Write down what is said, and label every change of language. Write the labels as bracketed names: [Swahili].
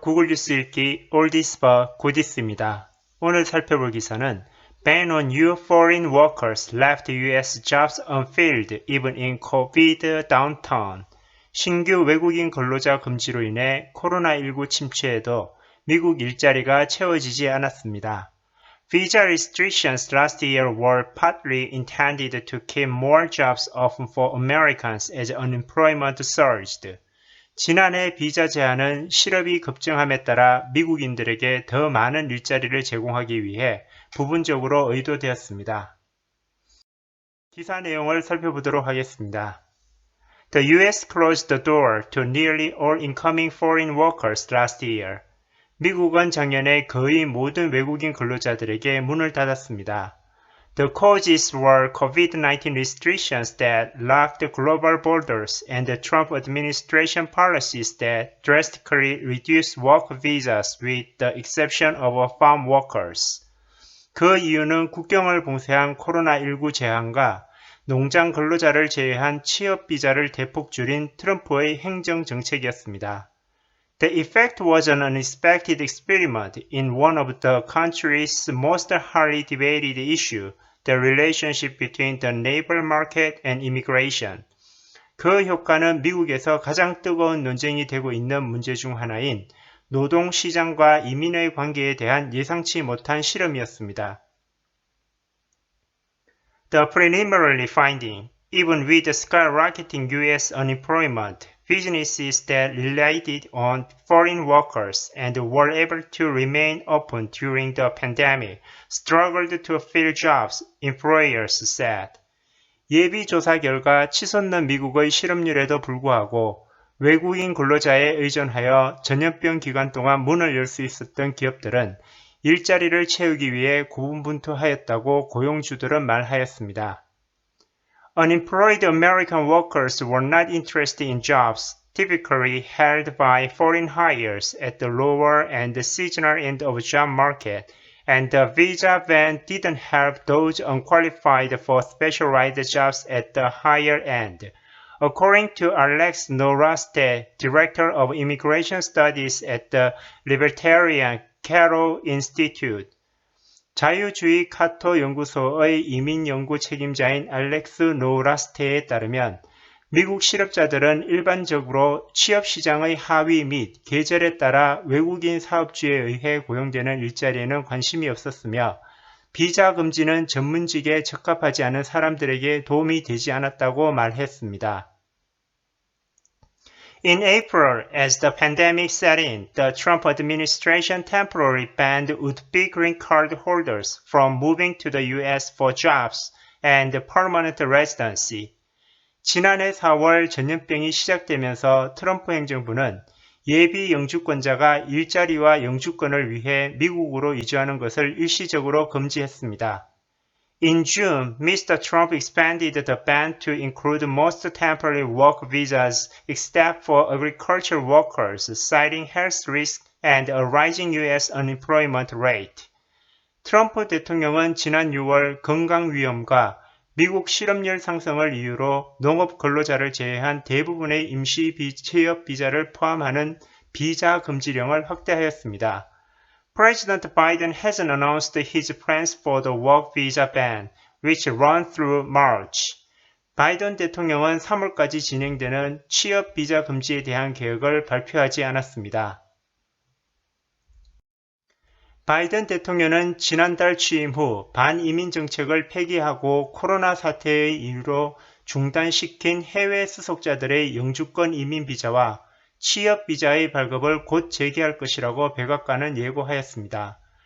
[Korean] 구글 뉴스 읽기 올디스바 고디스입니다. 오늘 살펴볼 기사는 [English] Ban on new foreign workers left US jobs unfilled even in COVID downturn. [Korean] 신규 외국인 근로자 금지로 인해 코로나19 침체에도 미국 일자리가 채워지지 않았습니다. [English] Visa restrictions last year were partly intended to keep more jobs open for Americans as unemployment surged. [Korean] 지난해 비자 제한은 실업이 급증함에 따라 미국인들에게 더 많은 일자리를 제공하기 위해 부분적으로 의도되었습니다. 기사 내용을 살펴보도록 하겠습니다. [English] The US closed the door to nearly all incoming foreign workers last year. [Korean] 미국은 작년에 거의 모든 외국인 근로자들에게 문을 닫았습니다. [English] The causes were COVID-19 restrictions that locked global borders and the Trump administration policies that drastically reduced work visas with the exception of farm workers. [Korean] 그 이유는 국경을 봉쇄한 코로나19 제한과 농장 근로자를 제외한 취업 비자를 대폭 줄인 트럼프의 행정 정책이었습니다. [English] The effect was an unexpected experiment in one of the country's most hotly debated issues, the relationship between the labor market and immigration. [Korean] 그 효과는 미국에서 가장 뜨거운 논쟁이 되고 있는 문제 중 하나인 노동시장과 이민의 관계에 대한 예상치 못한 실험이었습니다. [English] The preliminary finding, even with the skyrocketing U.S. unemployment, businesses that relied on foreign workers and were able to remain open during the pandemic struggled to fill jobs, employers said. [Korean] 예비 조사 결과 치솟는 미국의 실업률에도 불구하고 외국인 근로자에 의존하여 전염병 기간 동안 문을 열 수 있었던 기업들은 일자리를 채우기 위해 고군분투하였다고 고용주들은 말하였습니다. [English] Unemployed American workers were not interested in jobs typically held by foreign hires at the lower and seasonal end of the job market, and the visa ban didn't help those unqualified for specialized jobs at the higher end. According to Alex Noraste, Director of Immigration Studies at the Libertarian Cato Institute, [Korean] 자유주의 카토 연구소의 이민 연구 책임자인 알렉스 노라스테에 따르면 미국 실업자들은 일반적으로 취업시장의 하위 및 계절에 따라 외국인 사업주에 의해 고용되는 일자리에는 관심이 없었으며 비자 금지는 전문직에 적합하지 않은 사람들에게 도움이 되지 않았다고 말했습니다. [English] In April, as the pandemic set in, the Trump administration temporarily banned would-be green card holders from moving to the U.S. for jobs and permanent residency. [Korean] 지난해 4월 전염병이 시작되면서 트럼프 행정부는 예비 영주권자가 일자리와 영주권을 위해 미국으로 이주하는 것을 일시적으로 금지했습니다. [English] In June, Mr. Trump expanded the ban to include most temporary work visas except for agricultural workers, citing health risks and a rising U.S. unemployment rate. [Korean] 트럼프 대통령은 지난 6월 건강 위험과 미국 실업률 상승을 이유로 농업 근로자를 제외한 대부분의 임시 취업 비자를 포함하는 비자 금지령을 확대하였습니다. [English] President Biden hasn't announced his plans for the work visa ban, which run through March. [Korean] 바이든 대통령은 3월까지 진행되는 취업 비자 금지에 대한 계획을 발표하지 않았습니다. 바이든 대통령은 지난달 취임 후 반이민 정책을 폐기하고 코로나 사태의 이유로 중단시킨 해외 수속자들의 영주권 이민 비자와 취업 비자의 발급을 곧 재개할 것이라고 백악관은 예고하였습니다.